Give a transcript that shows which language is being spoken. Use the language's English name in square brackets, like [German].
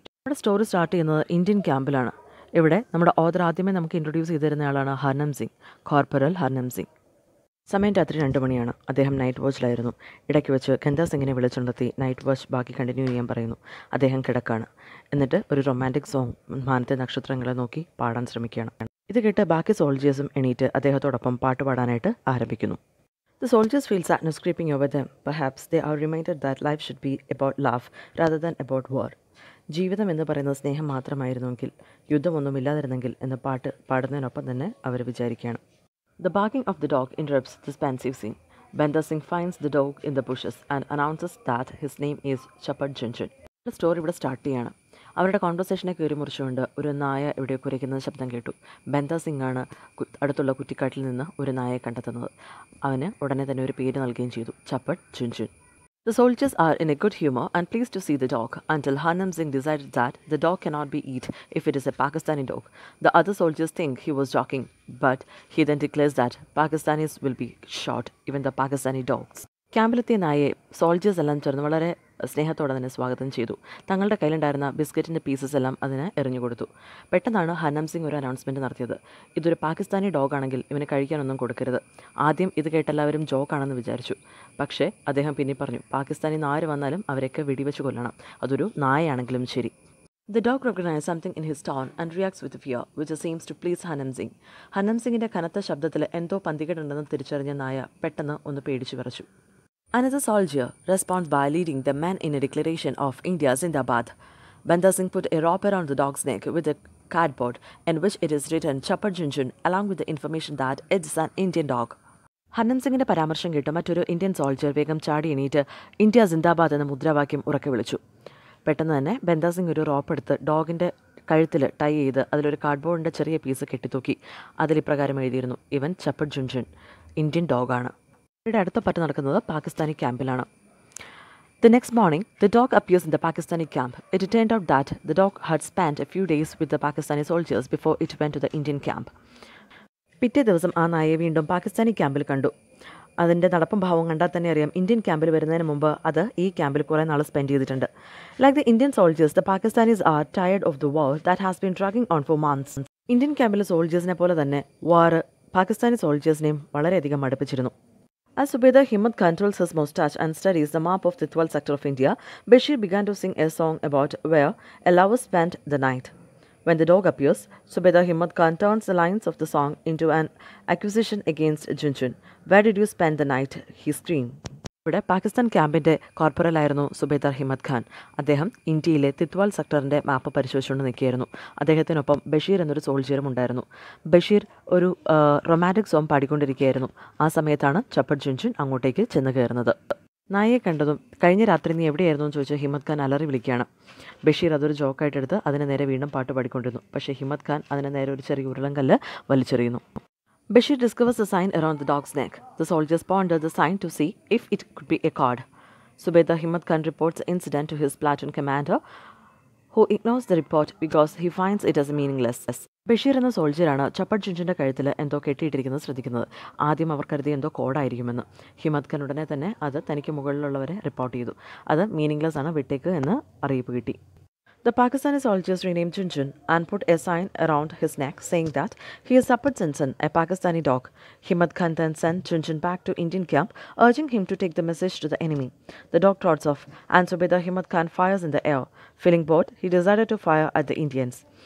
[Malayalam] നമ്മുടെ story start ചെയ്യുന്നത് Indian ക്യാമ്പിലാണ്. ഇവിടെ നമ്മുടെ ഓഥർ ആദ്യമേ നമുക്ക് ഇൻട്രൊഡ്യൂസ് ചെയ്ത് തരുന്ന ആളാണ് ഹർനം സിംഗ്, കോർപ്പറൽ ഹർനം സിംഗ്. സമയം രാത്രി 2 മണിയാണ്. അദ്ദേഹം നൈറ്റ് വാച്ചിലായിരുന്നു. ഇടയ്ക്ക് വെച്ച് ഖന്ദ സിംഗിനെ വിളിച്ചുണ്ടെത്തി നൈറ്റ് വാച്ച് ബാക്കി കണ്ടിന്യൂ ചെയ്യാൻ പറയുന്നു. അദ്ദേഹം കിടക്കാണ്. എന്നിട്ട് ഒരു റൊമാൻറ്റിക് സോങ് മാനത്തെ നക്ഷത്രങ്ങളെ നോക്കി പാടാൻ ശ്രമിക്കുകയാണ്. ഇത് കേട്ട് ബാക്കി സോൾജേഴ്സും എണീറ്റ് അദ്ദേഹത്തോടൊപ്പം പാട്ട് പാടാനായിട്ട് ആരംഭിക്കുന്നു. [English] The soldiers feel sadness creeping over them. Perhaps they are reminded that life should be about love rather than about war. [Malayalam] ജീവിതം എന്ന് പറയുന്നത് സ്നേഹം മാത്രമായിരുന്നുവെങ്കിൽ, യുദ്ധമൊന്നുമില്ലാതിരുന്നെങ്കിൽ എന്ന പാട്ട് പാടുന്നതിനൊപ്പം തന്നെ അവർ വിചാരിക്കുകയാണ്. [English] The barking of the dog interrupts this pensive scene. Banda Singh finds the dog in the bushes and announces that his name is Chapad Junjun. [Malayalam] Story ഇവിടെ start ചെയ്യാണ്. അവരുടെ കോൺവെർസേഷനെ കയറി മുറിച്ചുകൊണ്ട് ഒരു നായ എവിടെയോ കുരയ്ക്കുന്ന ശബ്ദം കേട്ടു. ബന്ദ സിംഗ് ആണ് അടുത്തുള്ള കുറ്റിക്കാട്ടിൽ നിന്ന് ഒരു നായയെ കണ്ടെത്തുന്നത്. അവന് ഉടനെ തന്നെ ഒരു പേര് നൽകുകയും ചെയ്തു, ചപ്പഡ് ചുൻചുൻ. [English] The soldiers are in a good humor and pleased to see the dog until Harnam Singh decided that the dog cannot be eaten if it is a Pakistani dog. The other soldiers think he was joking, but he then declares that Pakistanis will be shot, even the Pakistani dogs. [Malayalam] ക്യാമ്പിലെത്തിയ നായയെ soldiers എല്ലാം ചേർന്ന് വളരെ സ്നേഹത്തോടെ തന്നെ സ്വാഗതം ചെയ്തു. തങ്ങളുടെ കയ്യിലുണ്ടായിരുന്ന ബിസ്ക്കറ്റിൻ്റെ പീസസ് എല്ലാം അതിന് എറിഞ്ഞു കൊടുത്തു. പെട്ടെന്നാണ് ഹർനം സിംഗ് ഒരു അനൗൺസ്മെൻറ്റ് നടത്തിയത്. ഇതൊരു പാകിസ്ഥാനി ഡോഗാണെങ്കിൽ ഇവന് കഴിക്കാനൊന്നും കൊടുക്കരുത്. ആദ്യം ഇത് കേട്ടെല്ലാവരും ജോക്കാണെന്ന് വിചാരിച്ചു. പക്ഷേ അദ്ദേഹം പിന്നെ പറഞ്ഞു, പാകിസ്ഥാനി ആര് വന്നാലും അവരെയൊക്കെ വെടിവെച്ച് കൊല്ലണം, അതൊരു നായയാണെങ്കിലും ശരി. [English] The dog recognized something in his tone and reacts with fear, which seems to please Harnam Singh. [Malayalam] ഹർനം സിംഗിൻ്റെ കനത്ത ശബ്ദത്തിൽ എന്തോ പന്തികേടുണ്ടെന്ന് തിരിച്ചറിഞ്ഞ നായ പെട്ടെന്ന് ഒന്ന് പേടിച്ചു വിറച്ചു. [English] Another soldier responds by leading the men in a declaration of India Zindabad. Banda Singh put a rope around the dog's neck with a cardboard in which it is written Chapad Junjun along with the information that it's an Indian dog. [Malayalam] ഹർനം സിംഗിൻ്റെ പരാമർശം കേട്ട് മറ്റൊരു Indian soldier വേഗം ചാടി എണീറ്റ് India സിന്ദാബാദ് എന്ന മുദ്രാവാക്യം ഉറക്കെ വിളിച്ചു. പെട്ടെന്ന് തന്നെ ബന്ദ സിംഗ് ഒരു റോപ്പ് എടുത്ത് ഡോഗിൻ്റെ കഴുത്തിൽ ടൈ ചെയ്ത് അതിലൊരു കാർഡ്ബോർഡിൻ്റെ ചെറിയ പീസ് കെട്ടിത്തൂക്കി. അതിലിപ്രകാരം എഴുതിയിരുന്നു, ഇവൻ ചപ്പഡ് ജുൻജുൻ, ഇന്ത്യൻ ഡോഗാണ്. ഇവിടെ അടുത്ത പാട്ട് നടക്കുന്നത് Pakistani ക്യാമ്പിലാണ്. [English] The next morning, the dog appears in the Pakistani camp. It turned out that the dog had spent a few days with the Pakistani soldiers before it went to the Indian camp. [Malayalam] പിറ്റേ ദിവസം ആ നായയെ വീണ്ടും പാകിസ്ഥാനി ക്യാമ്പിൽ കണ്ടു. അതിൻ്റെ നടപ്പും ഭാവവും കണ്ടാൽ തന്നെ അറിയാം ഇന്ത്യൻ ക്യാമ്പിൽ വരുന്നതിന് മുമ്പ് അത് ഈ ക്യാമ്പിൽ കുറേ നാൾ സ്പെൻഡ് ചെയ്തിട്ടുണ്ട്. [English] Like the Indian soldiers, the Pakistanis are tired of the war that has been dragging on for months. [Malayalam] Indian ക്യാമ്പിലെ സോൾജേഴ്സിനെ പോലെ തന്നെ വാർ പാകിസ്ഥാനി സോൾജേഴ്സിനെയും വളരെയധികം അടുപ്പിച്ചിരുന്നു. [English] As Subedar Himmat controls his moustache and studies the map of the Titwal sector of India, Bashir began to sing a song about where a lover spent the night. When the dog appears, Subedar Himmat Khan turns the lines of the song into an accusation against Junjun. Where did you spend the night? He screamed. [Malayalam] ഇവിടെ പാകിസ്ഥാൻ ക്യാമ്പിൻ്റെ കോർപ്പറലായിരുന്നു സുബേദാർ ഹിമ്മത്ത് ഖാൻ. അദ്ദേഹം ഇന്ത്യയിലെ തിത്വാൽ സെക്ടറിൻ്റെ മാപ്പ് പരിശോധിച്ചുകൊണ്ട് നിൽക്കുകയായിരുന്നു. അദ്ദേഹത്തിനൊപ്പം ബഷീർ എന്നൊരു സോൾജിയറും ഉണ്ടായിരുന്നു. ബഷീർ ഒരു romantic song പാടിക്കൊണ്ടിരിക്കുകയായിരുന്നു. ആ സമയത്താണ് ചപ്പഡ് ജുൻജുൻ അങ്ങോട്ടേക്ക് ചെന്ന് കയറുന്നത്. നായയെ കണ്ടതും കഴിഞ്ഞ രാത്രി നീ എവിടെയായിരുന്നു എന്ന് ചോദിച്ച് ഹിമ്മത്ത് ഖാൻ അലറി വിളിക്കുകയാണ്. ബഷീർ അതൊരു ജോക്കായിട്ടെടുത്ത് അതിന് നേരെ വീണ്ടും പാട്ട് പാടിക്കൊണ്ടിരുന്നു. പക്ഷേ ഹിമ്മത്ത് ഖാൻ അതിന് നേരെ ഒരു ചെറിയ ഉരുളങ്കല്ല് വലിച്ചെറിയുന്നു. [English] Bashir discovers the sign around the dog's neck. The soldiers ponder the sign to see if it could be a card. Subedar Himmat Khan reports the incident to his platoon commander, who ignores the report because he finds it as meaningless. [Malayalam] Basheer എന്ന സോൾജിയറാണ് ചപ്പഡ് ജുൻജുൻ്റെ കഴുത്തിൽ എന്തോ കെട്ടിയിട്ടിരിക്കുന്നത് ശ്രദ്ധിക്കുന്നത്. ആദ്യം അവർ കരുതി എന്തോ കോഡായിരിക്കുമെന്ന്. ഹിമ്മത്ത് ഖാൻ ഉടനെ തന്നെ അത് തനിക്ക് മുകളിലുള്ളവരെ റിപ്പോർട്ട് ചെയ്തു. അത് മീനിങ്ലെസ് ആണ്, വിട്ടേക്ക് എന്ന് അറിയിപ്പ് കിട്ടി. [English] The Pakistani soldiers renamed Junjun and put a sign around his neck saying that he is Chapad Junjun, a Pakistani dog. Himmat Khan then sent Junjun back to Indian camp, urging him to take the message to the enemy. The dog trots off, and Subedar Himmat Khan fires in the air. Feeling bored, he decided to fire at the Indians.